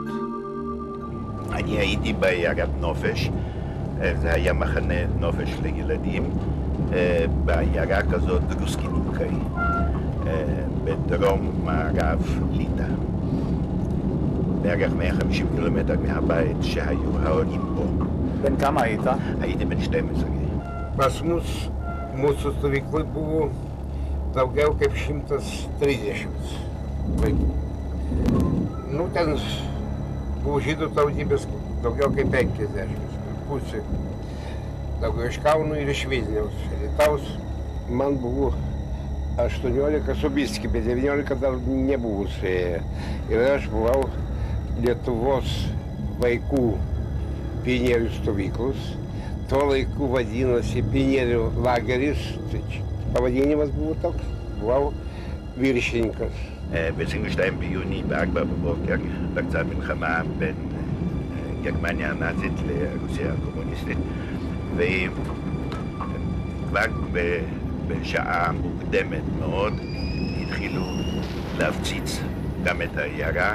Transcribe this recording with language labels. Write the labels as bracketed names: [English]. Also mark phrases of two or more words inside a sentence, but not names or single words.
[Hebrew] אני הייתי בעיירת נופש, זה היה מחנה נופש לילדים, בעיירה כזאת דרוסקיניקאי, בדרום מערב ליטא. בערך 150 קילומטר מהבית שהיו ההורים בו. בן כמה היית? הייתי בן 12. [Lithuanian] Pas mūsų stovyklai buvo daugiau kaip 130 vaikų. Nu, ten buvo žydų tautybės daugiau kaip 50, pusė. Daugiau iš Kauno ir iš Vilniaus. Alytaus man buvo 18 su biski, bet 19 dar nebuvo suėję. Ir aš buvau Lietuvos vaikų pionierių stovyklos. Tuo laiku vadinosi pionierių lageris, pavadinimas buvo toks, buvau viršininkas. [Hebrew] ב-22 ביוני ב-4 בבוקר, פרצה מלחמה בין גרמניה הנאצית לרוסיה הקומוניסטית, וכבר בשעה מוקדמת מאוד התחילו להפציץ גם את העיירה.